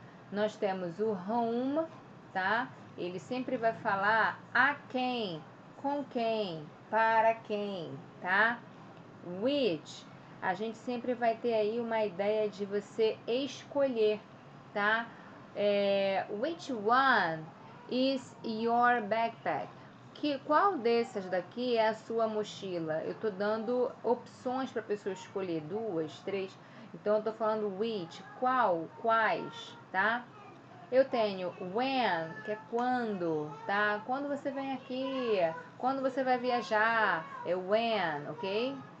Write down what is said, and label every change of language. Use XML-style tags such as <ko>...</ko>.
<pt>Nós temos o whom, tá? Ele sempre vai falar a quem, com quem, para quem, tá? Which, a gente sempre vai ter aí uma ideia de você escolher, tá?</pt> <en>Which one is your backpack?</en> <pt>Qual dessas daqui é a sua mochila? Eu tô dando opções para a pessoa escolher, 2, 3. Então eu tô falando which, qual, quais, tá? Eu tenho when, que é quando, tá? Quando você vem aqui, quando você vai viajar, é when, ok?</pt>